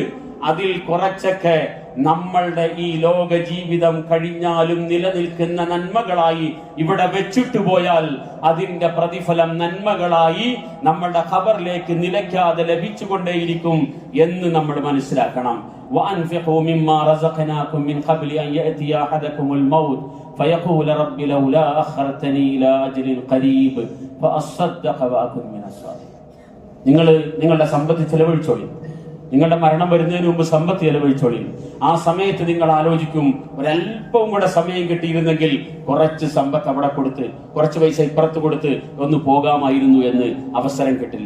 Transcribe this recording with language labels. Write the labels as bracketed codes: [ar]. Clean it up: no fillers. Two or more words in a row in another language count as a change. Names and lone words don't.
[ml] അതിൽ കുറച്ചൊക്കെ നമ്മളുടെ ഈ ലോക ജീവിതം കഴിഞ്ഞാലും നിലനിൽക്കുന്ന നന്മകളായി ഇവിടെ വെച്ചിട്ട് പോയാൽ അതിന്റെ പ്രതിഫലം നന്മകളായി നമ്മളുടെ ഖബറിലേക്ക് നിലയ്ക്കാതെ ലഭിച്ചുകൊണ്ടേയിരിക്കും എന്ന് നമ്മൾ മനസ്സിലാക്കണം. [ar] وأنفقوا مما رزقناكم من قبل أن يأتي أحدكم الموت فيقول رب لولا أخرتني إلى أجل قريب فأصدق وأكن من الصالحين. [ml] നിങ്ങളുടെ സമ്പത്ത് ചെലവഴിച്ചോളി. നിങ്ങളുടെ മരണം വരുന്നതിന് മുമ്പ് സമ്പത്ത് ചെലവഴിച്ചോളി. ആ സമയത്ത് നിങ്ങൾ ആലോചിക്കും, ഒരല്പവും കൂടെ സമയം കിട്ടിയിരുന്നെങ്കിൽ കുറച്ച് സമ്പത്ത് അവിടെ കൊടുത്ത് കുറച്ച് പൈസ ഇപ്പുറത്ത് കൊടുത്ത് ഒന്ന് പോകാമായിരുന്നു എന്ന്. അവസരം കിട്ടില്ല.